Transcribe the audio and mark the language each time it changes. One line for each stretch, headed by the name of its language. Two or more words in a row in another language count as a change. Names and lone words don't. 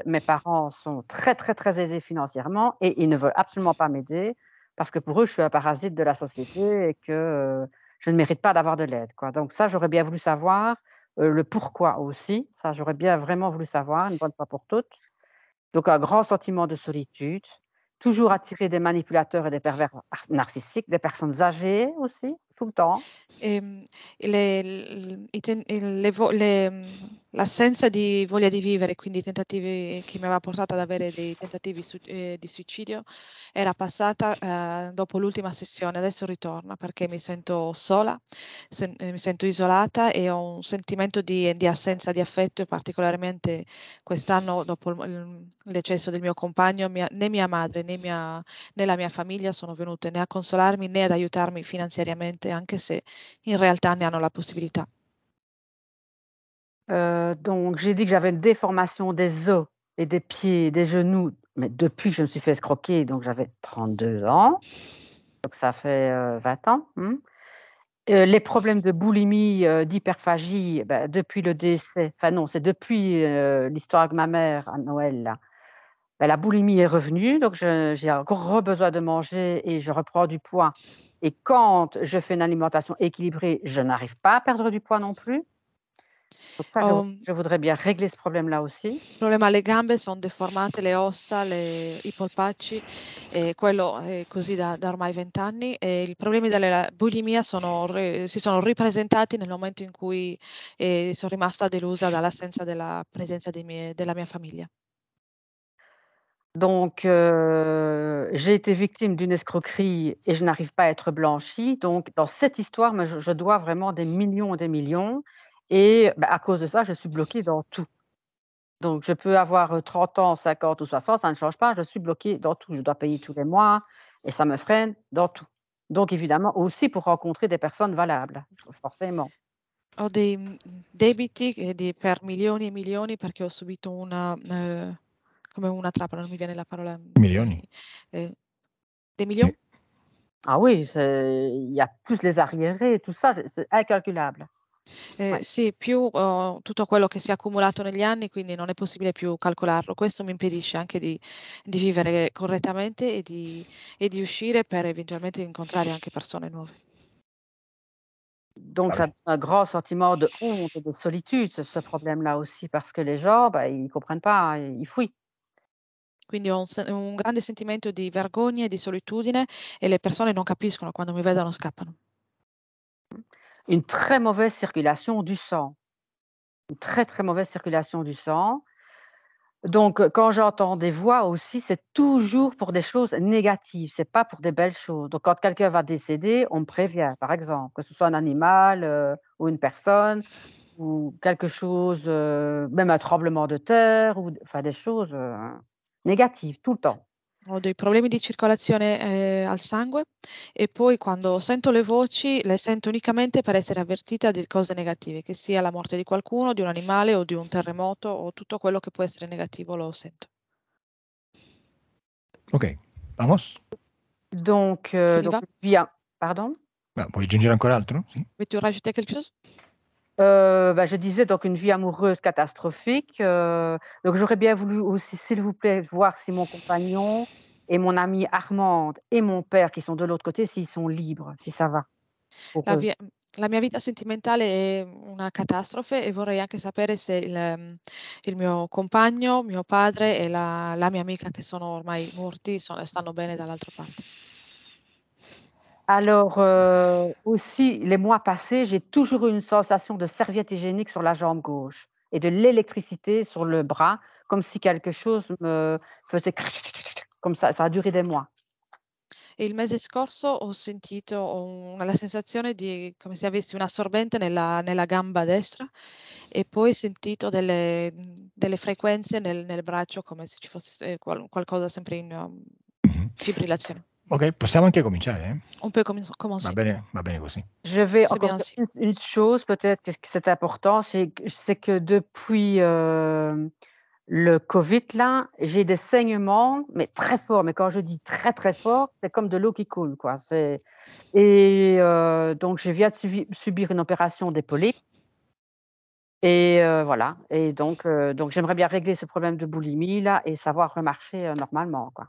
French: Mes parents sont très, très, très aisés financièrement et ils ne veulent absolument pas m'aider parce que pour eux, je suis un parasite de la société et que, je ne mérite pas d'avoir de l'aide, quoi. Donc ça, j'aurais bien voulu savoir, le pourquoi aussi. Ça, j'aurais bien vraiment voulu savoir une bonne fois pour toutes. Donc un grand sentiment de solitude, toujours attiré des manipulateurs et des pervers narcissiques, des personnes âgées aussi, tout le temps.
Italian: Ehm, le l i ten le vo le l'assenza di voglia di vivere, quindi i tentativi che mi aveva portato ad avere dei tentativi di suicidio, era passata, dopo l'ultima sessione, adesso ritorna perché mi sento sola, mi sento isolata e ho un sentimento di assenza di affetto e particolarmente quest'anno dopo il decesso del mio compagno, né mia madre né la mia famiglia sono venute né a consolarmi né ad aiutarmi finanziariamente, anche se in realtà ne hanno la possibilità.
French: Donc j'ai dit que j'avais une déformation des os et des pieds et des genoux, mais depuis que je me suis fait escroquer, donc j'avais 32 ans, donc ça fait, 20 ans, mmh. Les problèmes de boulimie, d'hyperphagie, bah, depuis le décès, enfin non, c'est depuis, l'histoire avec ma mère à Noël là, bah, la boulimie est revenue, donc j'ai encore besoin de manger et je reprends du poids et quand je fais une alimentation équilibrée, je n'arrive pas à perdre du poids non plus. Donc ça,
Italian: Ho
French: je voudrais bien régler ce problème-là aussi.
Italian: problema alle gambe, son deformate le ossa, i polpacci, e quello è così da ormai 20 anni e i problemi della bulimia si sono ripresentati nel momento in cui, son rimasta delusa dall'assenza della presenza della mia famiglia.
French: Donc j'ai été victime d'une escroquerie et je n'arrive pas à être blanchie. Donc dans cette histoire, moi, je dois vraiment des millions et des millions et bah, à cause de ça, je suis bloquée dans tout. Donc je peux avoir, 30 ans, 50 ou 60, ça ne change pas, je suis bloquée dans tout. Je dois payer tous les mois et ça me freine dans tout. Donc évidemment aussi pour rencontrer des personnes valables, forcément.
Italian: Ho dei, debiti, per milioni e milioni perché ho subito come una trappola, non mi viene la parola, Milioni. ehm,
French: des
Italian: Sì.
French: millions? Ah oui, il y a plus les arriérés, tout ça, c'est incalculable. Ouais.
Italian: Sì, più tutto quello che si è accumulato negli anni, quindi non è possibile più calcolarlo. Questo mi impedisce anche di vivere correttamente e di uscire per eventualmente incontrare anche persone nuove.
French: Donc ça
Italian: Vabbè,
French: donne un grand sentiment de honte et de solitude, ce problème-là aussi, parce que les gens, bah, ils comprennent pas, ils fuient.
Italian: Quindi ho un grande sentimento di vergogna e di solitudine e le persone non capiscono, quando mi vedono scappano.
French: Une très mauvaise circulation du sang, une très, très mauvaise circulation du sang. Donc quand j'entends des voix aussi, c'est toujours pour des choses négatives, c'est pas pour des belles choses. Donc quand quelqu'un va décéder, on me prévient, par exemple, que ce soit un animal, ou une personne ou quelque chose, même un tremblement de terre ou enfin des choses, négatives tout le temps.
Italian: Ho dei problemi di circolazione, al sangue e poi quando sento le voci, le sento unicamente per essere avvertita di cose negative, che sia la morte di qualcuno, di un animale o di un terremoto o tutto quello che può essere negativo lo sento.
Spanish: ok, vamos.
French: Donc Silva, via pardon?
Italian: Vuoi aggiungere ancora altro? Sì.
French: veux-tu rajouter quelque chose? Bah, je disais donc une vie amoureuse catastrophique, donc j'aurais bien voulu aussi, s'il vous plaît, voir si mon compagnon et mon amie Armande et mon père qui sont de l'autre côté, s'ils sont libres, si ça va pour
Italian: La
French: eux.
Italian: via la mia vita sentimentale è una catastrofe e vorrei anche sapere se il mio compagno, mio padre e la mia amica che sono ormai morti stanno bene dall'altra parte.
French: Alors, aussi les mois passés, j'ai toujours eu une sensation de serviette hygiénique sur la jambe gauche et de l'électricité sur le bras, comme si quelque chose me faisait comme ça a duré des mois.
Italian: E il mese scorso ho la sensazione di come se avessi un assorbente nella gamba destra e poi sentito delle frequenze nel braccio come se ci fosse qualcosa sempre in Mhm. fibrillazione. Ok, possiamo anche cominciare, eh?
French: On peut commencer.
Italian: Va bene così.
French: Je vais C'est encore bien dire ainsi. une chose peut-être que c'est important, c'est que depuis, le covid là, j'ai des saignements, mais très forts, mais quand je dis très, très fort, c'est comme de l'eau qui coule quoi, donc je viens de subir une opération des polypes et voilà et donc j'aimerais bien régler ce problème de boulimie là et savoir remarcher, normalement quoi.